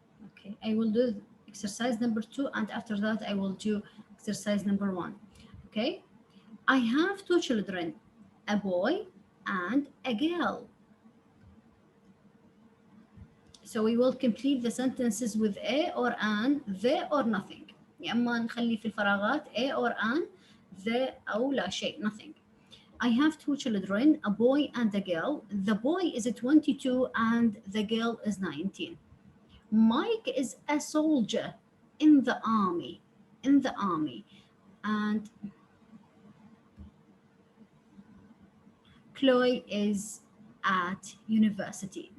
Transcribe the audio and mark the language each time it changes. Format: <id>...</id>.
<en>Okay, I will do exercise number 2, and after that I will do exercise number 1. Okay, I have 2 children, a boy and a girl. So we will complete the sentences with a or an, the or nothing.</en> <ar>يا اما نخلي في الفراغات a or an, the أو لا شيء, nothing.</ar> <en>I have 2 children, a boy and a girl. The boy is 22 and the girl is 19. Mike is a soldier in the army, and Chloe is at university.</en>